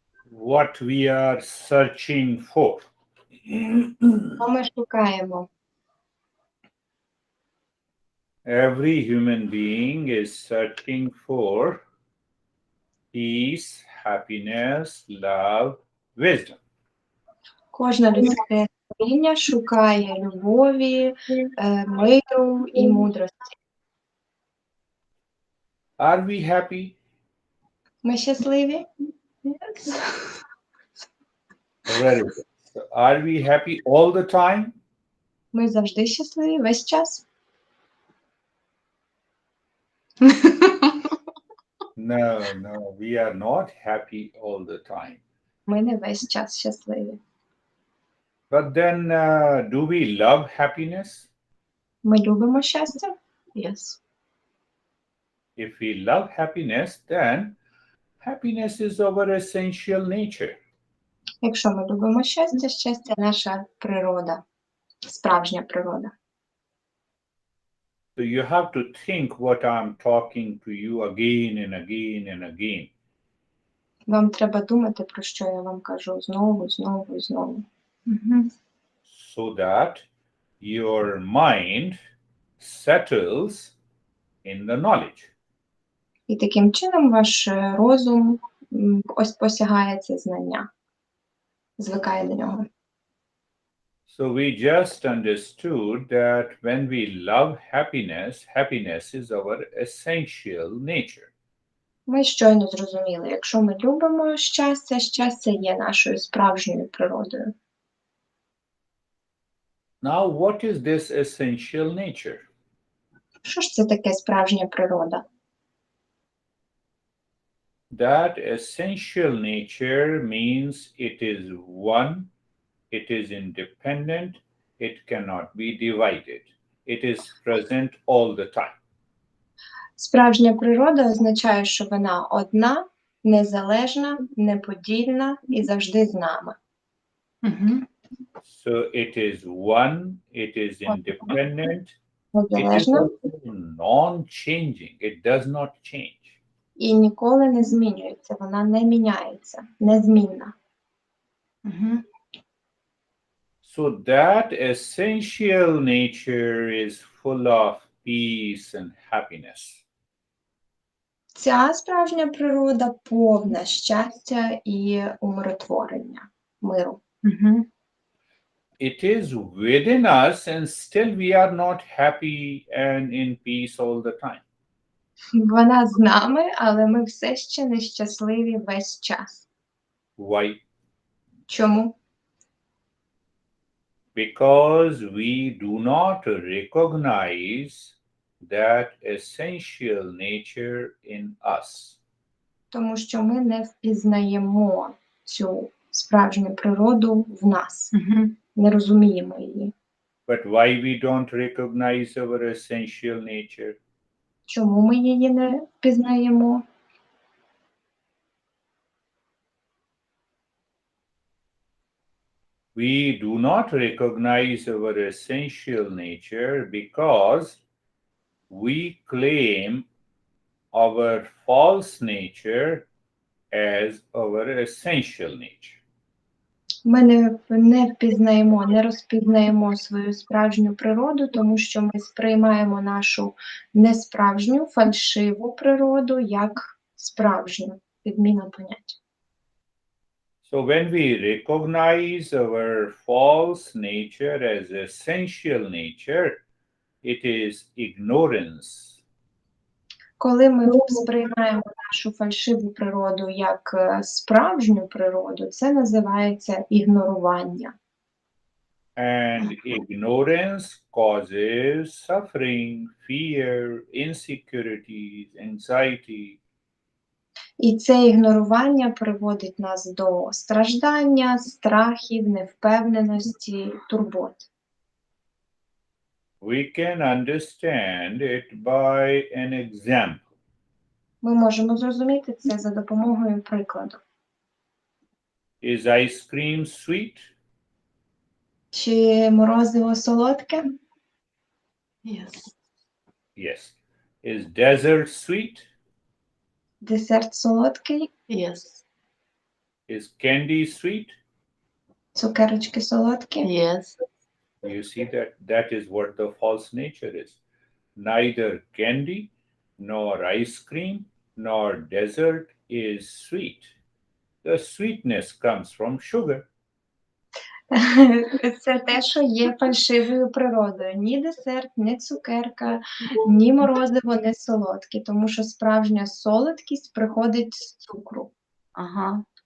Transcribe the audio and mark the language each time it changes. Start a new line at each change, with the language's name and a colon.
English: what we are searching for.
Ukrainian: Що ми шукаємо?
English: Every human being is searching for peace, happiness, love, wisdom.
Ukrainian: Кожна людська створіння шукає любові, миру і мудрості.
English: Are we happy?
Ukrainian: Ми щасливі?
English: Very good. So are we happy all the time?
Ukrainian: Ми завжди щасливі, весь час?
English: No, we are not happy all the time.
Ukrainian: Ми не весь час щасливі.
English: But then, do we love happiness?
Ukrainian: Ми любимо щастя?
English: Yes. If we love happiness, then happiness is our essential nature.
Ukrainian: Якщо ми любимо щастя, щастя – наша природа, справжня природа.
English: So you have to think what I'm talking to you again and again and again.
Ukrainian: Вам треба думати, про що я вам кажу знову, знову і знову.
English: So that your mind settles in the knowledge.
Ukrainian: І таким чином ваш розум ось посягає це знання, звикає до нього.
English: So we just understood that when we love happiness, happiness is our essential nature.
Ukrainian: Ми щойно зрозуміли, якщо ми любимо щастя, щастя є нашою справжньою природою.
English: Now, what is this essential nature?
Ukrainian: Що ж це таке справжня природа?
English: That essential nature means it is one, it is independent, it cannot be divided. It is present all the time.
Ukrainian: Справжня природа означає, що вона одна, незалежна, неподільна і завжди з нами.
English: So it is one, it is independent, it is
Ukrainian: Незалежна
English: non-changing, it does not change.
Ukrainian: і ніколи не змінюється, вона не міняється, незмінна.
English: So that essential nature is full of peace and happiness.
Ukrainian: Ця справжня природа повна щастя і умиротворення, миру.
English: It is within us and still we are not happy and in peace all the time.
Ukrainian: Вона з нами, але ми все ще нещасливі весь час.
English: Why?
Ukrainian: Чому?
English: Because we do not recognize that essential nature in us.
Ukrainian: Тому що ми не впізнаємо цю справжню природу в нас, не розуміємо її.
English: But why we don't recognize our essential nature?
Ukrainian: Чому ми її не впізнаємо?
English: We do not recognize our essential nature because we claim our false nature as our essential nature.
Ukrainian: Ми не впізнаємо, не розпізнаємо свою справжню природу, тому що ми сприймаємо нашу несправжню, фальшиву природу як справжню, підміна поняття.
English: So when we recognize our false nature as essential nature, it is ignorance.
Ukrainian: Коли ми сприймаємо нашу фальшиву природу як справжню природу, це називається ігнорування.
English: And ignorance causes suffering, fear, insecurities, anxiety.
Ukrainian: І це ігнорування приводить нас до страждання, страхів, невпевненості, турбот.
English: We can understand it by an example.
Ukrainian: Ми можемо зрозуміти це за допомогою прикладу.
English: Is ice cream sweet?
Ukrainian: Чи морозиво солодке?
English: Yes. Is dessert sweet?
Ukrainian: Десерт солодкий?
English: Yes. Is candy sweet?
Ukrainian: Цукерочки солодкі?
English: Yes. You see that is what the false nature is. Neither candy, nor ice cream, nor dessert is sweet. The sweetness comes from sugar.
Ukrainian: Це те, що є фальшивою природою. Ні десерт, ні цукерка, ні морозиво не солодкі, тому що справжня солодкість приходить з цукру. Ага.